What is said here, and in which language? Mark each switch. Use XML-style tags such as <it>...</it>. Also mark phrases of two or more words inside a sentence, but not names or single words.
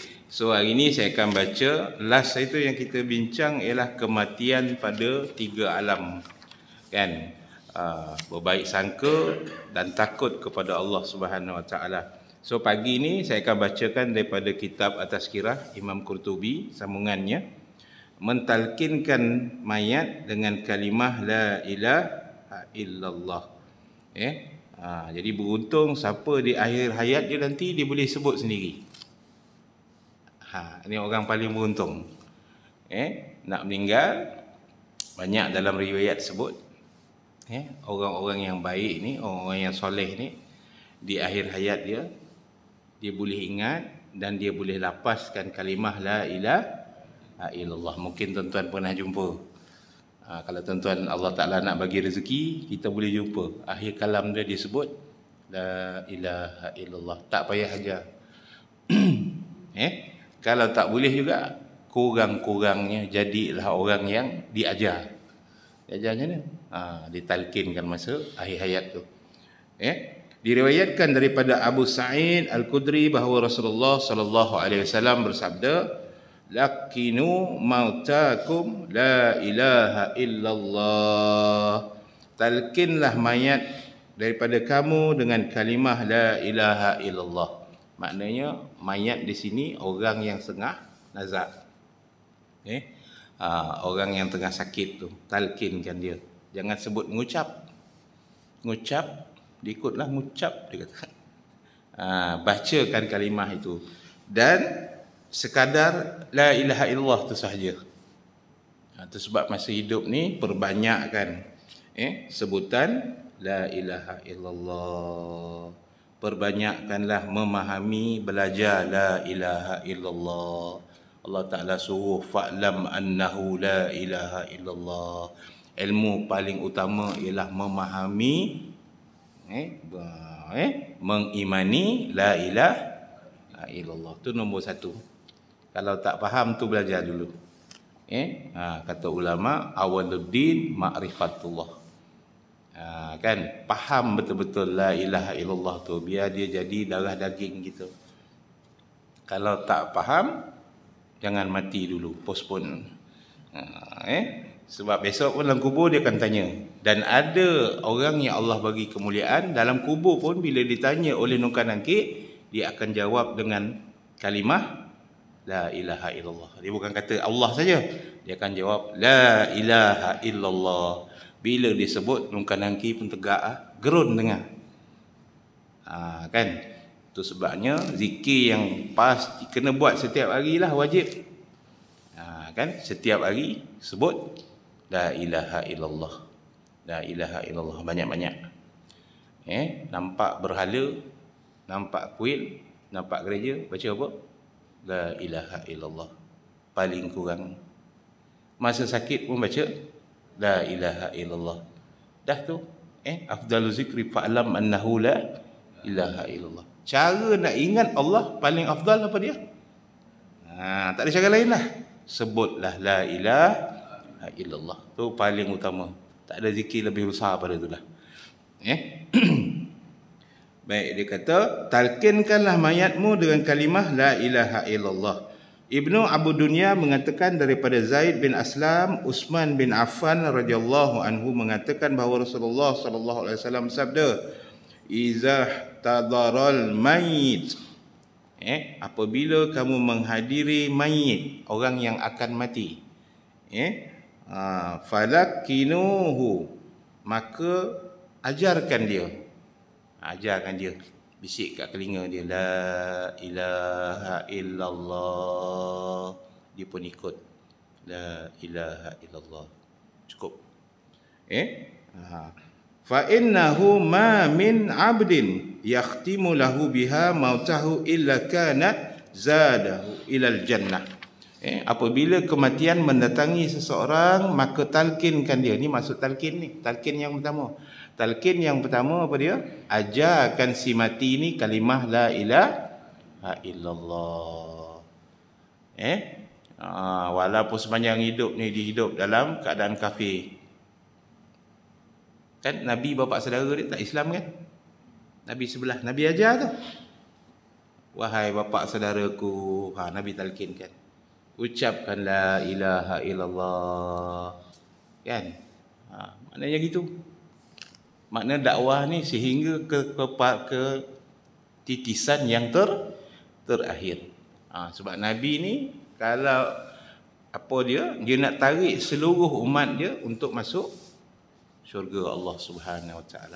<ms>So hari ini saya akan baca last itu yang kita bincang ialah kematian pada 3 alam, kan? Berbaik sangka dan takut kepada Allah</ms> <ar>سبحانه وتعالى.</ar> <ms>So pagi ini saya akan bacakan daripada kitab At-Tazkirah Imam Qurtubi, sambungannya, mentalkinkan mayat dengan kalimah</ms> <ar>لا إله إلا الله.</ar> <ms>Jadi beruntung siapa di akhir hayat dia nanti dia boleh sebut sendiri. Ini orang paling beruntung. Nak meninggal, banyak dalam riwayat sebut, orang-orang yang baik ni, orang-orang yang soleh ni, di akhir hayat dia boleh ingat dan dia boleh lapaskan kalimah</ms> <ar>لا إله إلا الله.</ar> <ms>Mungkin tuan-tuan pernah jumpa. Kalau tuan-tuan Allah Ta'ala nak bagi rezeki, kita boleh jumpa akhir kalam dia disebut</ms> <ar>لا إله إلا الله.</ar> <ms>Tak payah ajar. Kalau tak boleh juga, kurang-kurangnya jadilah orang yang diajar. Diajarnya ditalkinkan masa akhir hayat tu. Diriwayatkan daripada Abu Sa'id Al-Khudri bahawa Rasulullah</ms> <ar>صلى الله عليه وسلم</ar> <ms>bersabda,</ms> <ar>"لقنوا موتاكم لا إله إلا الله."</ar> <ms>Talkinlah mayat daripada kamu dengan kalimah</ms> <ar>لا إله إلا الله.</ar> <ms>Maknanya mayat di sini orang yang tengah nazak. Orang yang tengah sakit tu, talkinkan dia. Jangan sebut mengucap. Ngucap, diikutlah ngucap dia kata. Bacakan kalimah itu dan sekadar</ms> <ar>لا إله إلا الله</ar> <ms>tu sahaja. Itu sebab masa hidup ni perbanyakkan sebutan</ms> <ar>لا إله إلا الله.</ar> <ms>Perbanyakkanlah memahami, belajar</ms> <ar>لا إله إلا الله.</ar> <ms>Allah Ta'ala suruh</ms> <ar>فاعلم أنه لا إله إلا الله.</ar> <ms>Ilmu paling utama ialah memahami,</ms> <ar>mengimani لا إله إلا الله.</ar> <ms>Tu nombor satu. Kalau tak faham tu belajar dulu. Kata ulama,</ms> <ar>أول الدين معرفة الله.</ar> <ms>Kan faham betul-betul</ms> <ar>لا إله إلا الله</ar> <ms>tu, biar dia jadi darah daging gitu. Kalau tak faham, jangan mati dulu, postpone. Sebab besok pun dalam kubur dia akan tanya. Dan ada orang yang Allah bagi kemuliaan, dalam kubur pun bila ditanya oleh Nungkan Nangkit, dia akan jawab dengan kalimah</ms> <ar>لا إله إلا الله.</ar> <ms>Dia bukan kata Allah saja, dia akan jawab</ms> <ar>لا إله إلا الله.</ar> <ms>Bila disebut, Nungkan Nangkit pun tegak, gerun dengar. Kan? Itu sebabnya zikir yang pasti kena buat setiap hari lah, wajib. Kan? Setiap hari sebut</ms> <ar>لا إله إلا الله. لا إله إلا الله banyak-banyak.</ar> <ms>Nampak berhala, nampak kuil, nampak gereja, baca apa?</ms> <ar>لا إله إلا الله.</ar> <ms>Paling kurang. Masa sakit pun baca</ms> <ar>لا إله إلا الله.</ar> <ms>Dah tu,</ms> <ar>أفضل الذكر فاعلم أنه لا إله إلا الله.</ar> <ms>Cara nak ingat Allah paling afdal apa dia? Tak ada cara lain lah. Sebutlah</ms> <ar>لا إله إلا الله.</ar> <ms>Tu paling utama. Tak ada zikir lebih besar pada tu lah. Baik, dia kata, talkinkanlah mayatmu dengan kalimah</ms> <ar>لا إله إلا الله.</ar> <ms>Ibnu Abu Dunya mengatakan daripada Zaid bin Aslam, Uthman bin Affan</ms> <ar>رضي الله عنه</ar> <ms>mengatakan bahawa Rasulullah</ms> <ar>صلى الله عليه وسلم</ar> <ms>sabda,</ms> <ar>"إذا حضرتم الميت."</ar> <ms>Apabila kamu menghadiri mayit, orang yang akan mati, falakinuhu, maka ajarkan dia. Ajarkan dia, bisik kat telinga dia</ms> <ar>لا إله إلا الله.</ar> <ms>Dia pun ikut</ms> <ar>لا إله إلا الله.</ar> <ms>Cukup.</ms> <ar>فإنه ما من عبد يختم له بها موته إلا كانت زاده إلى الجنة.</ar> <ms>Apabila kematian mendatangi seseorang, maka talkinkan dia. Ni maksud talkin ni. Talkin yang pertama. Talqin yang pertama apa dia? Ajarkan si mati ni kalimah</ms> <ar>لا إله إلا الله.</ar> <ms>Walaupun sepanjang hidup ni dia hidup dalam keadaan kafir. Kan Nabi bapa saudara dia tak Islam kan? Nabi sebelah, Nabi ajar tu. Wahai bapa saudaraku, Nabi talqinkan.</ms> <ar>Ucapkan لا إله إلا الله.</ar> <ms>Kan? Maknanya gitu. Makna dakwah ni sehingga ke titisan yang terakhir. Sebab Nabi ni kalau apa dia nak tarik seluruh umat dia untuk masuk syurga Allah</ms> <ar>سبحانه وتعالى.</ar>